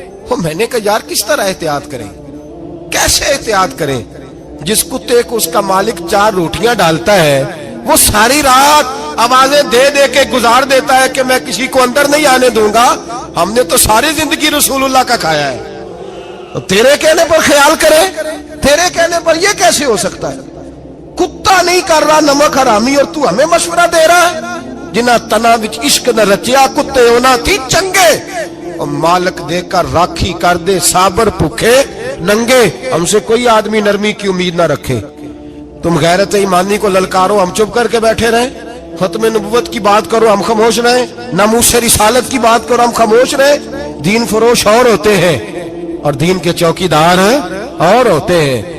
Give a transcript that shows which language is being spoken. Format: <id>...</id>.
<ur>وہ میں نے کہا یار کس طرح احتیاط کریں, کیسے احتیاط کریں؟ جس کتے کو اس کا مالک 4 روٹیاں ڈالتا ہے وہ ساری رات آوازیں دے دے کے گزار دیتا ہے کہ میں کسی کو اندر نہیں آنے دوں گا. ہم نے تو ساری زندگی رسول اللہ کا کھایا ہے, تو تیرے کہنے پر خیال کرے, تیرے کہنے پر یہ کیسے ہو سکتا ہے؟ کتا نہیں کر رہا نمک حرامی اور تو ہمیں مشورہ دے رہا ہے.</ur> <pa>جنہ تنا وچ عشق نہ رچیا کتے ہونا تھی چنگے, اور مالک دے کر راکھی کر دے صابر بھوکے ننگے.</pa> <ur>ہم سے کوئی آدمی نرمی کی امید نہ رکھے. تم غیرت ایمانی کو للکارو, ہم چپ کر کے بیٹھے رہیں. ختم نبوت کی بات کرو ہم خاموش رہیں, ناموس رسالت کی بات کرو ہم خاموش رہیں. دین فروش اور ہوتے ہیں اور دین کے چوکیدار اور ہوتے ہیں.</ur>